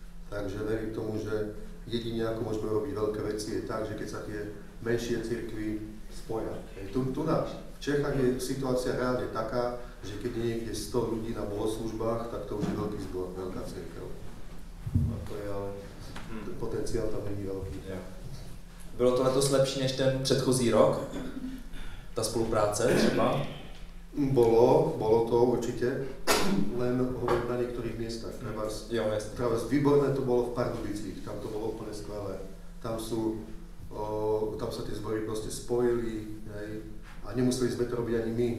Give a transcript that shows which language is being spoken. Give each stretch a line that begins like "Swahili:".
Slovak: Takže verím tomu, že jedine ako môžeme robiť veľké veci je tak, že keď sa tie menšie cirkvy spoja. Tu v Čechách je situácia reálne taká, že keď je niekde 100 ľudí na bohoslužbách, tak to už je veľký zbor, veľká cirkev. A to je ale, ten potenciál tam není veľký.
Czech: Bylo to letos lepší než ten předchozí rok? Ta spolupráce třeba?
Slovak: Bolo to určite, len hovorím na niektorých miestach. Treba výborné to bolo v Pardubicích, tam to bolo úplne skvelé. Tam sa tie zbory proste spojili, a nemuseli sme to robiť ani my.